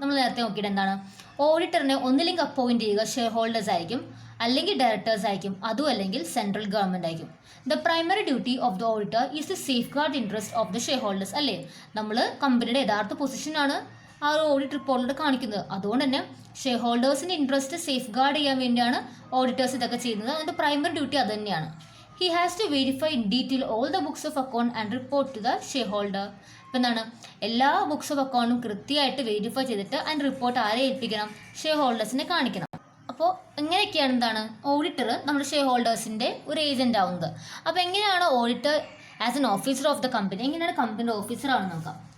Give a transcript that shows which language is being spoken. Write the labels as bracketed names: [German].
[Malayalam] നമ്മൾ നേരത്തെ നോക്കിയിട്ട് എന്താണ്, ഓഡിറ്ററിനെ ഒന്നില്ലെങ്കിൽ അപ്പോയിൻറ്റ് ചെയ്യുക ഷെയർ ഹോൾഡേഴ്സ് ആയിരിക്കും, അല്ലെങ്കിൽ ഡയറക്ടേഴ്സ് ആയിരിക്കും, അതും അല്ലെങ്കിൽ സെൻട്രൽ ഗവൺമെൻറ് ആയിരിക്കും. [English] The primary duty of the auditor is to safeguard interest of the shareholders. [Malayalam] അല്ലേ, നമ്മൾ കമ്പനിയുടെ യഥാർത്ഥ പൊസിഷനാണ് ആ ഒരു ഓഡിറ്റ് റിപ്പോർട്ടിലൂടെ കാണിക്കുന്നത്. അതുകൊണ്ട് തന്നെ ഷെയർ ഹോൾഡേഴ്സിൻ്റെ ഇൻട്രസ്റ്റ് സേഫ് ഗാർഡ് ചെയ്യാൻ വേണ്ടിയാണ് ഓഡിറ്റേഴ്സ് ഇതൊക്കെ ചെയ്യുന്നത്. അതിൻ്റെ പ്രൈമറി ഡ്യൂട്ടി അത് തന്നെയാണ്. [English] He has to verify in detail all the books of account and report to the shareholder. [Malayalam] ഇപ്പം എന്താണ്, എല്ലാ ബുക്സ് ഓഫ് അക്കൗണ്ടും കൃത്യമായിട്ട് വെരിഫൈ ചെയ്തിട്ട് അതിൻ്റെ റിപ്പോർട്ട് ആരെ ഏൽപ്പിക്കണം, ഷെയർ ഹോൾഡേഴ്സിനെ കാണിക്കണം. അപ്പോൾ എങ്ങനെയൊക്കെയാണ് എന്താണ് ഓഡിറ്റർ നമ്മുടെ ഷെയർ ഹോൾഡേഴ്സിൻ്റെ ഒരു ഏജൻ്റ് ആവുന്നത്. അപ്പോൾ എങ്ങനെയാണ് auditor [English] as an officer of the company, [Malayalam] എങ്ങനെയാണ് കമ്പനിയുടെ ഓഫീസർ ആണെന്ന് നോക്കാം.